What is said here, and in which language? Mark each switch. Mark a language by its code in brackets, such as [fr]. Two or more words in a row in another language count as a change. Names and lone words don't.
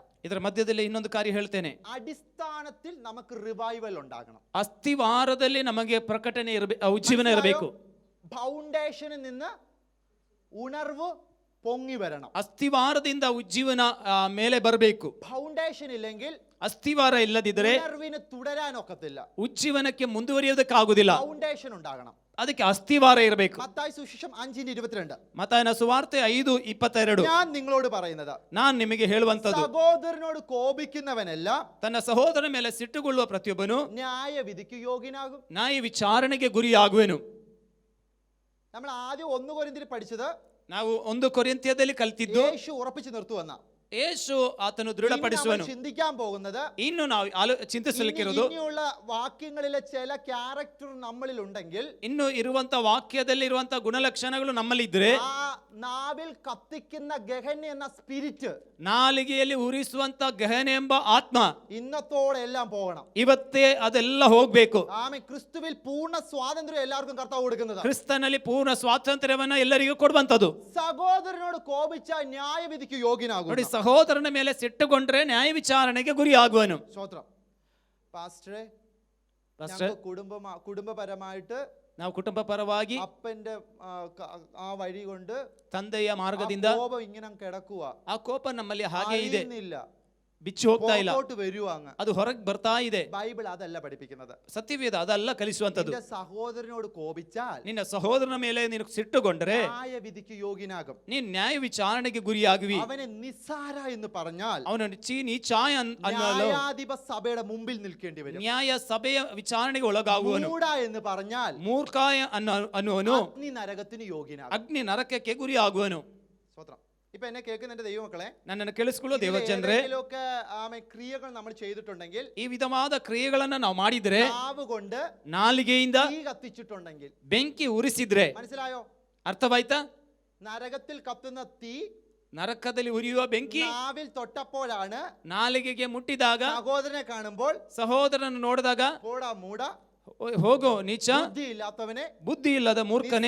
[kn] ಇದರ ಮಧ್ಯದಲ್ಲಿ ಇನ್ನೊಂದು ಕಾರ್ಯ ಹೇಳ್ತೇನೆ. [ml] അടിസ്ഥാനത്തിൽ നമുക്ക് റിവൈവൽ ഉണ്ടാകണം. [kn] ಅಸ್ಥಿವಾರದಲ್ಲಿ ನಮಗೆ ಪ್ರಕಟಣೆ ಉಜ್ಜೀವನ ಇರಬೇಕು. [ml] ഫൗണ്ടേഷനിൽ നിന്ന് ഉണർവ് പൊങ്ങി വരണം. [kn] ಅಸ್ಥಿವಾರದಿಂದ ಉಜ್ಜೀವನ ಮೇಲೆ ಬರಬೇಕು. [ml] ഫൗണ്ടേഷൻ ഇല്ലെങ്കിൽ, [kn] ಅಸ್ಥಿವಾರ ಇಲ್ಲದಿದ್ದರೆ [ml] ഉണർവിന് തുടരാൻ ഒക്കത്തില്ല. [kn] ಉಜ್ಜೀವನಕ್ಕೆ ಮುಂದುವರಿಯೋದಕ್ಕಾಗುದಿಲ್ಲ. [ml] ഫൗണ്ടേഷൻ ഉണ്ടാകണം. [kn] ಅದಕ್ಕೆ ಅಸ್ಥಿವಾರ ಇರಬೇಕು. [ml] മത്തായി സുവിശേഷം 5:22. [kn] ಮತ್ತಾಯನ ಸುವಾರ್ತೆ 5:22. [ml] ഞാൻ നിങ്ങളോട് പറയുന്നത്, [kn] ನಾನು ನಿಮಗೆ ಹೇಳುವಂತದ್ದು, [ml] സഹോദരനോട് കോപിക്കുന്നവനെല്ലാം [kn] ತನ್ನ ಸಹೋದರನ ಮೇಲೆ ಸಿಟ್ಟುಗೊಳ್ಳುವ ಪ್ರತಿಯೊಬ್ಬನು [ml] ന്യായവിധിക്ക് യോഗ്യനാകും. [kn] ನ್ಯಾಯ ವಿಚಾರಣೆಗೆ ಗುರಿಯಾಗುವೆನು. [ml] നമ്മൾ ആദ്യം 1 കൊരിന്ത്യരിൽ പഠിച്ചത് [kn] ನಾವು 1 ಕೊರಿಂಥ್ಯದಲ್ಲಿ ಕಲ್ತಿದ್ದು, [ml] യേശു ഉറപ്പിച്ചു നിർത്തുവെന്ന. [kn] ಯೇಸು ಆತನು ದೃಢಪಡಿಸುವನು. [ml] ചിന്തിക്കാൻ പോകുന്നത്, [kn] ಇನ್ನು ನಾವು ಚಿಂತಿಸಲಿಕ್ಕಿರೋದು, [ml] ഇനിയുള്ള വാക്യങ്ങളിലെ ചില ക്യാരക്ടർ നമ്മളിൽ ഉണ്ടെങ്കിൽ, [kn] ಇನ್ನು ಇರುವಂತ ವಾಕ್ಯದಲ್ಲಿ ಇರುವಂತ ಗುಣಲಕ್ಷಣಗಳು ನಮ್ಮಲ್ಲಿದ್ರೆ, [ml] ആ നാവിൽ കത്തിക്കുന്ന ഗഹന എന്ന സ്പിരിറ്റ്, [kn] ನಾಲಿಗೆಯಲ್ಲಿ ಉರಿಸುವಂತ ಗಹನೆ ಎಂಬ ಆತ್ಮ [ml] ഇന്നത്തോടെ എല്ലാം പോകണം. [kn] ಇವತ್ತೇ ಅದೆಲ್ಲ ಹೋಗ್ಬೇಕು. [ml] ആമേൻ. ക്രിസ്തുവിൽ പൂർണ്ണ സ്വാതന്ത്ര്യം എല്ലാവർക്കും കർത്താവ് കൊടുക്കുന്നത്. [kn] ಕ್ರಿಸ್ತನಲ್ಲಿ ಪೂರ್ಣ ಸ್ವಾತಂತ್ರ್ಯವನ್ನ ಎಲ್ಲರಿಗೂ ಕೊಡುವಂತದ್ದು. [ml] സഹോദരനോട് കോപിച്ച ന്യായവിധിക്ക് യോഗ്യനാകും. [kn] ನೋಡಿ, ಸಹೋದರನ ಮೇಲೆ ಸಿಟ್ಟುಕೊಂಡ್ರೆ ನ್ಯಾಯ ವಿಚಾರಣೆಗೆ ಗುರಿ ಆಗುವನು. [ml] സ്തോത്രം. പാസ്റ്ററെ, കുടുംബപരമായിട്ട് [kn] ನಾವು ಕುಟುಂಬ ಪರವಾಗಿ [ml] അപ്പന്റെ ആ വഴി കൊണ്ട് [kn] ತಂದೆಯ ಮಾರ್ಗದಿಂದ [ml] കോപം ഇങ്ങനെ കിടക്കുക, [kn] ಆ ಕೋಪ ನಮ್ಮಲ್ಲಿ ಹಾಗೆ ಇದೆ, [ml] അറിയുന്നിಲ್ಲ, [kn] ಬಿಚ್ಚಿ ಹೋಗ್ತಾ ಇಲ್ಲ, [ml] വരുവാങ്ങ്. [kn] ಅದು ಹೊರಗೆ ಬರ್ತಾ ಇದೆ. [ml] ബൈബിൾ അതല്ല പഠിപ്പിക്കുന്നത്. [kn] ಸತ್ಯವೇದ ಅದಲ್ಲ ಕಲಿಸುವಂತದ್ದು. [ml] നിന്റെ സഹോദരനോട് കോപിച്ചാൽ [kn] ನಿನ್ನ ಸಹೋದರನ ಮೇಲೆ ನೀನು ಸಿಟ್ಟುಕೊಂಡ್ರೆ [ml] ന്യായവിധിക്ക് യോഗ്യനാകും. [kn] ನೀನ್ ನ್ಯಾಯ ವಿಚಾರಣೆಗೆ ಗುರಿಯಾಗುವಿ. [ml] അവനെ നിസ്സാര എന്ന് പറഞ്ഞാൽ [kn] ಅವನು ನೀಚಾಯ [ml] ന്യായാധിപ സഭയുടെ മുമ്പിൽ നിൽക്കേണ്ടി വരും. [kn] ನ್ಯಾಯ ಸಭೆಯ ವಿಚಾರಣೆಗೆ ಒಳಗಾಗುವನು. [ml] മൂഢ എന്ന് പറഞ്ഞാൽ [kn] ಮೂರ್ಖಾಯ ಅನ್ನುವನು [ml] അഗ്നി നരകത്തിന് യോഗ്യനാകും. [kn] ಅಗ್ನಿ ನರಕಕ್ಕೆ ಗುರಿ ಆಗುವನು. [ml] സ്തോത്രം. ഇപ്പൊ എന്നെ കേൾക്കുന്ന എന്റെ ദൈവമക്കളെ, [kn] ನನ್ನನ್ನು ಕೇಳಿಸಿಕೊಳ್ಳುವ ದೇವಜನರೇ, [ml] ക്രിയകൾ നമ്മൾ ചെയ്തിട്ടുണ്ടെങ്കിൽ, [kn] ಈ ವಿಧವಾದ ಕ್ರಿಯೆಗಳನ್ನ ನಾವು ಮಾಡಿದ್ರೆ, [ml] നാവ് കൊണ്ട് [kn] ನಾಲಿಗೆಯಿಂದ [ml] തീ കത്തിച്ചിട്ടുണ്ടെങ്കിൽ, [kn] ಬೆಂಕಿ ಉರಿಸಿದ್ರೆ, [ml] മനസ്സിലായോ? [kn] ಅರ್ಥವಾಯ್ತಾ? [ml] നരകത്തിൽ കത്തുന്ന തീ [kn] ನರಕದಲ್ಲಿ ಉರಿಯುವ ಬೆಂಕಿ [ml] നാവിൽ തൊട്ടപ്പോഴാണ് [kn] ನಾಲಿಗೆಗೆ ಮುಟ್ಟಿದಾಗ, [ml] സഹോദരനെ കാണുമ്പോൾ [kn] ಸಹೋದರನನ್ನು ನೋಡಿದಾಗ, [ml] പോടാ മൂട, [kn] ಹೋಗೋ ನೀಚ, [ml] ബുദ്ധി ഇല്ലാത്തവനെ, [kn] ಬುದ್ಧಿ ಇಲ್ಲದ ಮೂರ್ಖನೇ,